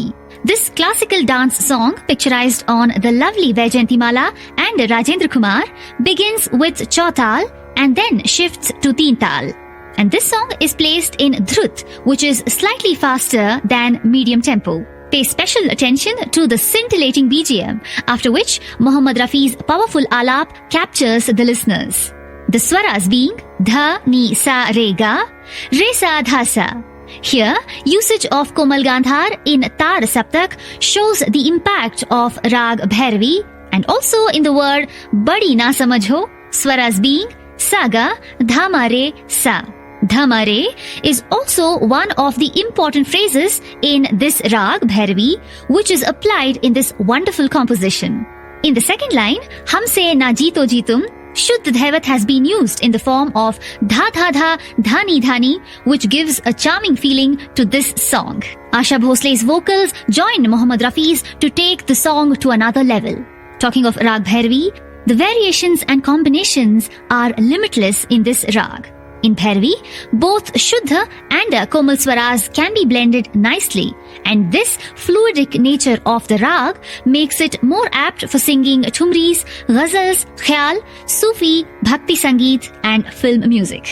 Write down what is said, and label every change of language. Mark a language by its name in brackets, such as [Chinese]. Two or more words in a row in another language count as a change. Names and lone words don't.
[English] This classical dance song, picturized on the lovely Vaijayantimala and Rajendra Kumar, begins with Chautal and then shifts to Teental. And this song is placed in Dhrut, which is slightly faster than medium tempo. Pay special attention to the scintillating BGM, after which Mohammad Rafi's powerful alap captures the listeners. The swaras being dha, ni, sa, re, ga, re, sa, dha, sa. Here, usage of Komal Gandhar in Tar Saptak shows the impact of Rag Bhairavi, and also in the word [Hindi] बड़ी ना समझो, [English] swaras being saga, dhamare, sa. Dhamare is also one of the important phrases in this Rag Bhairavi, which is applied in this wonderful composition. In the second line, [Hindi] हमसे ना जीतो जीतुम, [English] Shuddh Dhaivat has been used in the form of dha dha dha, dhani dhani, which gives a charming feeling to this song. Asha Bhosle's vocals join Mohammad Rafi's to take the song to another level. Talking of Rag Bhairavi, the variations and combinations are limitless in this rag. In Bhairavi, both Shuddha and Komal Swaras can be blended nicely, and this fluidic nature of the rag makes it more apt for singing thumris, ghazals, khyal, Sufi, [Hindi] भक्ति संगीत [English] and film music.